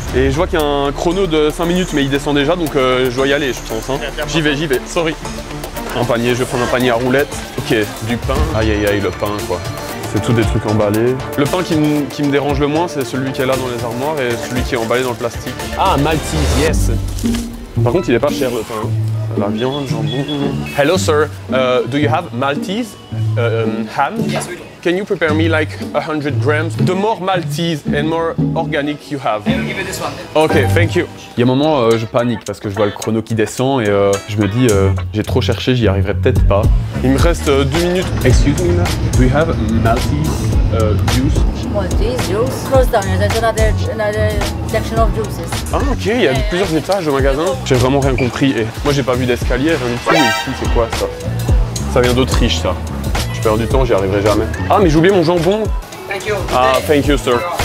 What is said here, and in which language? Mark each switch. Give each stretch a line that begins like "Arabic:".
French: Et je vois qu'il y a un chrono de 5 minutes, mais il descend déjà, donc je dois y aller, je pense. Hein. J'y vais, sorry. Un panier, je vais prendre un panier à roulettes. Ok, du pain. Aïe aïe aïe, le pain quoi. C'est tout des trucs emballés. Le pain qui me dérange le moins, c'est celui qui est là dans les armoires et celui qui est emballé dans le plastique. Ah,
English: Maltese, yes.
French: Par contre, il est pas cher le pain. La viande, jambon.
English: Hello sir, do you have Maltese ham? Yes, we do. Can you prepare me like 100 grams? The more Maltese and more organic you have. I will give you this one then. Ok, thank you.
French: Il y a un moment, je panique parce que je vois le chrono qui descend et je me dis, j'ai trop cherché, j'y arriverai peut-être pas. Il me reste 2 minutes.
English: Excuse me, do you have Maltese juice? Maltese juice. Close down. There's another section of juices.
French: Ah ok, il y a plusieurs étages au magasin. J'ai vraiment rien compris. Et moi j'ai pas vu d'escalier, rien du tout. Ici c'est quoi ça? Ça vient d'Autriche ça. Je perds du temps, j'y arriverai jamais. Ah mais j'ai oublié mon jambon.
English: Thank you. Ah thank you sir.